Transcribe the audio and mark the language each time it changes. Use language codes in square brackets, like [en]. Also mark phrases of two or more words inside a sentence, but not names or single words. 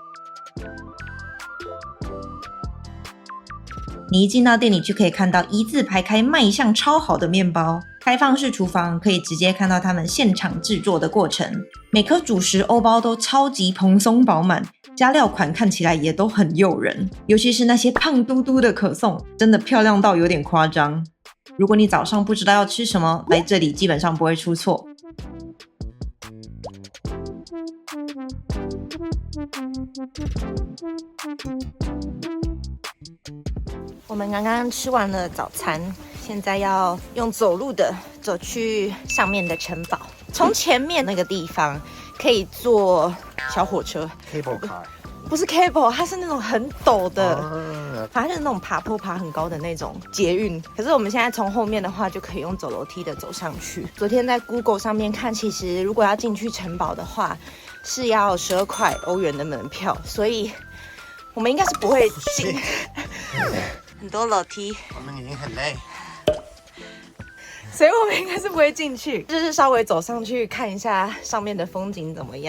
[zh] 你一進到店裡就可以看到一字排開賣相超好的麵包，開放式廚房可以直接看到他們現場製作的過程。每顆主食歐包都超級蓬鬆飽滿，加料款看起來也都很誘人，尤其是那些胖嘟嘟的可頌，真的漂亮到有點誇張。如果你早上不知道要吃什麼，來這裡基本上不會出錯。我們剛剛吃完了早餐，現在要用走路的走去上面的城堡。從前面那個地方可以坐小火車 [en] ，cable car， [zh] 不是 cable， 它是那種很陡的，反正是那種爬坡爬很高的那種捷運。可是我們現在從後面的話，就可以用走樓梯的走上去。昨天在 Google 上面看，其實如果要進去城堡的話，是要12塊歐元的門票，所以我們應該是不會進。很多樓梯，我們已經很累，所以我們應該是不會進去，就是稍微走上去看一下上面的風景怎麼樣。